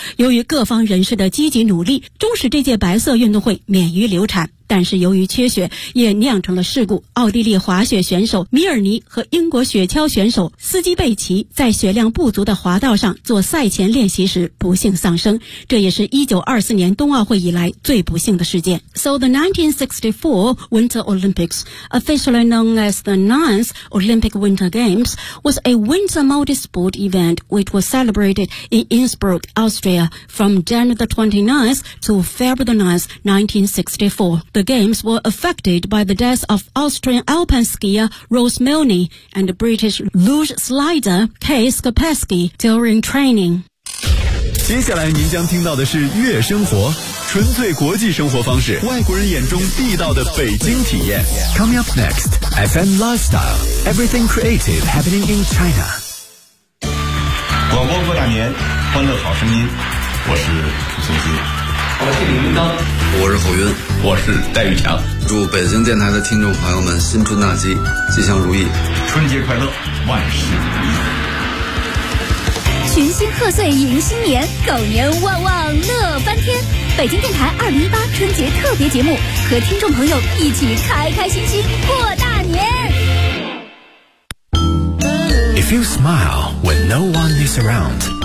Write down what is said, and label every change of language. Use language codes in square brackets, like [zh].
[zh] 由于各方人士的积极努力，终使这届白色运动会免于流产。但是由于缺雪也酿成了事故，奥地利滑雪选手米尔尼和英国雪橇选手斯基贝奇在雪量不足的滑道上做赛前练习时不幸丧生，这也是1924年冬奥会以来最不幸的事件。 [en] So the 1964 Winter Olympics, officially known as the 9th Olympic Winter Games, was a winter multi-sport event which was celebrated in Innsbruck, Austria from January the 29th to February the 9th, 1964. The games were affected by the deaths of Austrian alpine skier Rose Milne and British luge slider Kay Skopeski during training. [zh] 接下来您将听到的是月生活，纯粹国际生活方式，外国人眼中地道的北京体验。 [en] Coming up next, FM Lifestyle, everything creative happening in China. [zh] 广播过大年，欢乐好声音，我是孙鑫。我是侯云，我是戴玉强。祝北京电台的听众朋友们新春大吉，吉祥如意，春节快乐，万事如意。群星贺岁迎新年，狗年旺旺乐翻天。北京电台2018春节特别节目，和听众朋友一起开开心心过大年。 [en] If you smile when no one is around,